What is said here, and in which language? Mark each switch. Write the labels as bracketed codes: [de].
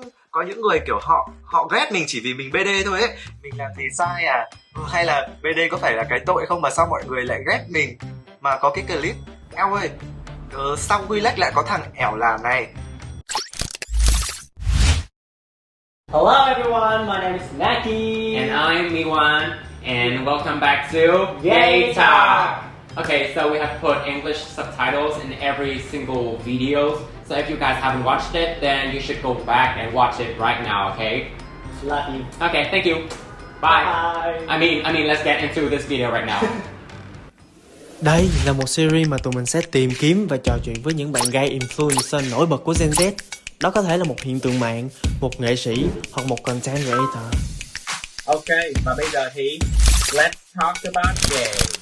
[vi] có những người kiểu họ ghét mình chỉ vì mình BD thôi ấy. Mình làm gì sai à? Hay là BD có phải là cái tội không mà sao mọi người lại ghét mình? Mà có cái clip eo ơi, sao Relax lại có thằng ẻo làm này? [en] Hello everyone, my name is Naki. And I'm Miwan, and welcome back to Gay Talk. Okay, so we have put English subtitles in every single video. So if you guys haven't watched it, then you should go back and watch it right now, okay? Love you. Okay, thank you. Bye. Bye. I mean, let's get into this video right now. [vi] Đây là một series mà tụi mình sẽ tìm kiếm và trò chuyện với những bạn gay influencer nổi bật của Gen Z. Đó có thể là một hiện tượng mạng, một nghệ sĩ hoặc một content creator. Ok, và bây giờ thì [en] let's talk about gay.